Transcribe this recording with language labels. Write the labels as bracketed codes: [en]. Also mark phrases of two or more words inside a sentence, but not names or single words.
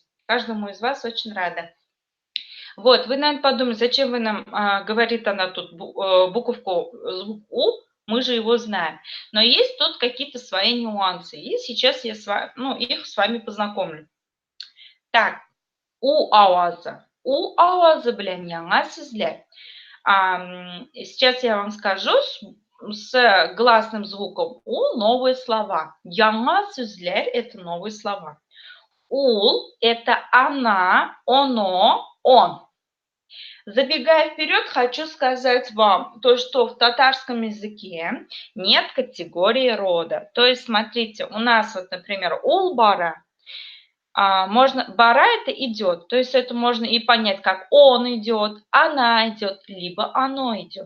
[ru] Каждому из вас очень рада. Вот, вы, наверное, подумали, зачем вы нам, говорит она тут буковку, звук У, мы же его знаем. Но есть тут какие-то свои нюансы, и сейчас я их с вами познакомлю. [tt] Так, У ауазы. У ауазы bilan яңа сүзләр. [ru] Сейчас я вам скажу с гласным звуком У новые слова. [tt] Яңа сүзләр – [ru] это новые слова. Ул – это она, оно, он. Забегая вперед, хочу сказать вам то, что в татарском языке нет категории рода. То есть, смотрите, у нас вот, например, улбара, Можно, бара это идет, то есть это можно и понять, как он идет, она идет, либо оно идет.